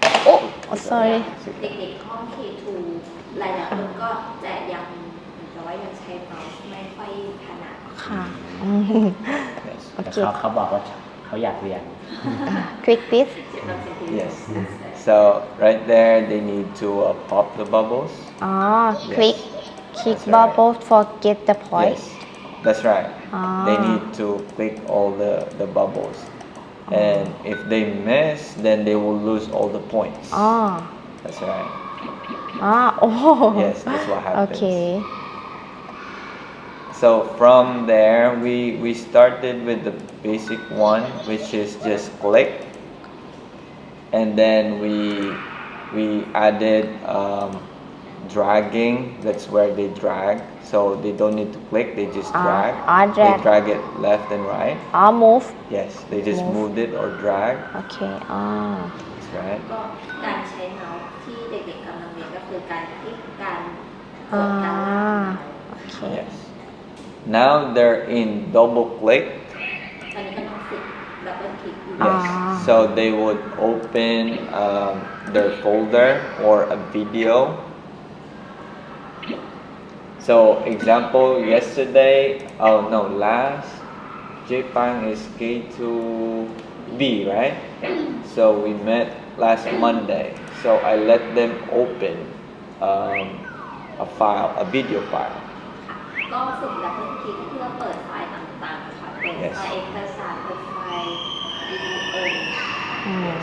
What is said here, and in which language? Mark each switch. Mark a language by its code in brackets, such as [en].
[en] oh sorry [th] เด็กๆห้อง K2 หลายๆคนก็จะยังแต่ว่ายังใช้เมาส์ไม่ค่อยถนัดค่ะ [en] yes [th] แต่เขาบอกว่าเขาอยากเรียน [en] Click this yes so right there they need to pop the bubbles [th] อ๋อ click [en] That's right. bubble for get the point yes that's right they need to click all the bubbles and if they miss then they will lose all the points [th] อ๋อ [en] that's right [th] อ๋อโอ้ [en] yes that's what happens [th] โอเค [en] so from there we started with the basic one which is just click and then we added dragging that's where they drag so they don't need to click they just drag drag. they drag it left and right [th] อ๋อ move [en] yes they just moved it or drag [th] โอเคอ๋อ [en] that's right [th] ก็การใช้เมาส์ที่เด็กๆกำลังเรียนก็คือการคลิกการกดการลากโอเค [en] yes now they're in double click [th] ตอนนี้ก็ต้องฝึกดับเบิลคลิกอยู่ [en] yes so they would open their folder or a video so example yesterday last Japan is K2B right so we met last Monday so I let them open a file a video file [th] ก็ฝึกดับเบิลคลิกเพื่อเปิดไฟล์ต่างๆค่ะเปิดไฟล์เอกสารเปิดไฟล์วิดีโอ